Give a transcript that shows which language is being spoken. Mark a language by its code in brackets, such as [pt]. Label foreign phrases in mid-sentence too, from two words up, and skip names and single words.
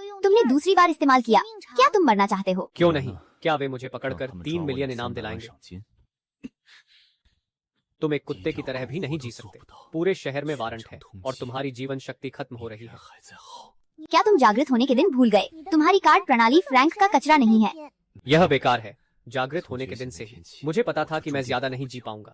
[hi] तुमने दूसरी बार इस्तेमाल किया। क्या तुम मरना चाहते हो? क्यों नहीं? क्या वे मुझे 让 पकड़कर 他们 3 [zh] 抓我 [hi] मिलियन 的 इनाम 300万 दिलाएंगे? 赏金。 तुम एक कुत्ते की तरह भी नहीं जी सकते। पूरे शहर में वारंट है और तुम्हारी जीवन शक्ति खत्म हो रही है। [zh] 还在耗。 [hi] क्या तुम जागृत होने के दिन भूल गए? तुम्हारी कार्ड प्रणाली फ्रैंक का कचरा नहीं है। यह बेकार है। जागृत होने के दिन से ही मुझे पता था कि मैं ज्यादा नहीं जी पाऊंगा।